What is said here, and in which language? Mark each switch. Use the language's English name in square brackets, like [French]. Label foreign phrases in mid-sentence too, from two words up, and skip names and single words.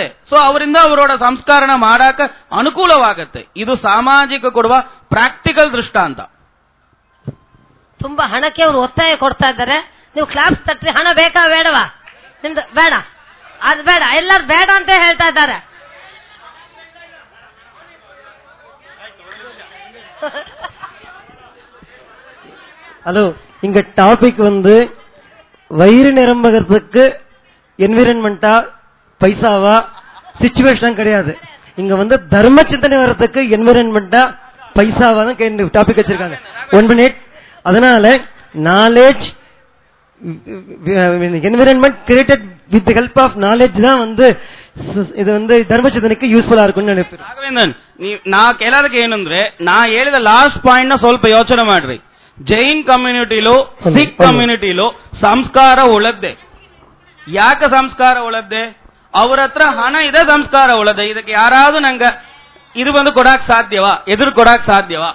[Kannada] ಸೊ ಅವರಿಂದ ಅವರೋಡ ಸಂಸ್ಕಾರನ ಮಾಡಾಕ ಅನುಕೂಲವಾಗತ್ತೆ. ಇದು ಸಾಮಾಜಿಕ ಕೊಡುವ ಪ್ರಾಕ್ಟಿಕಲ್ ದೃಷ್ಟಾಂತ. ತುಂಬಾ ಹಣಕ್ಕೆ ಅವರು ಒತ್ತಾಯ ಕೊಡ್ತಾ ಇದ್ದಾರೆ. ನೀವು ಕ್ಲಾಸ್ ತಟ್ರಿ, ಹಣ ಬೇಕಾ ಬೇಡವಾ? ನಿಮ್ದು ಬೇಡ, ಅದು ಬೇಡ, ಎಲ್ಲರೂ ಬೇಡ ಅಂತ ಹೇಳ್ತಾ ಇದ್ದಾರೆ. [Tamil] ஹலோ, இங்க டாபிக் வயிறு நிரம்புறதுக்கு என்விரான்மெண்டா பைசாவா சிச்சுவேஷன் கிடையாது. இங்க தர்ம சிந்தனை வர்றதுக்கு என்விரான்மெண்டா பைசாவா தான் டாபிக் வச்சிருக்காங்க. [English] 1 minute. [Tamil] அதனால [English] knowledge environment created with help of knowledge [Tamil] தான் இது தர்ம சிந்தனைக்கு யூஸ்ஃபுல்லா இருக்கும்னு நினைப்பேன். [Kannada] ರಾಘವೇಂದ್ರನ್, ನಾ ಕೇಳೋದಕ್ಕೆ ಏನಂದ್ರೆ, ನಾ ಹೇಳಿದ ಲಾಸ್ಟ್ ಪಾಯಿಂಟ್ ನ ಸ್ವಲ್ಪ ಯೋಚನೆ ಮಾಡ್ರಿ. ಜೈನ್ ಕಮ್ಯುನಿಟಿಲೂ ಸಿಖ್ ಕಮ್ಯುನಿಟಿಲೂ ಸಂಸ್ಕಾರ ಉಳದ್ದೆ. ಯಾಕೆ ಸಂಸ್ಕಾರ ಉಳದ್ದೆ? ಅವ್ರ ಹತ್ರ ಹಣ ಇದೆ, ಸಂಸ್ಕಾರ ಉಳದೆ. ಇದಕ್ಕೆ ಯಾರಾದ್ರೂ ನಂಗ ಇದು ಕೊಡಾಕ್ ಸಾಧ್ಯವಾ? ಎದುರು ಕೊಡಾಕ್ ಸಾಧ್ಯವಾ?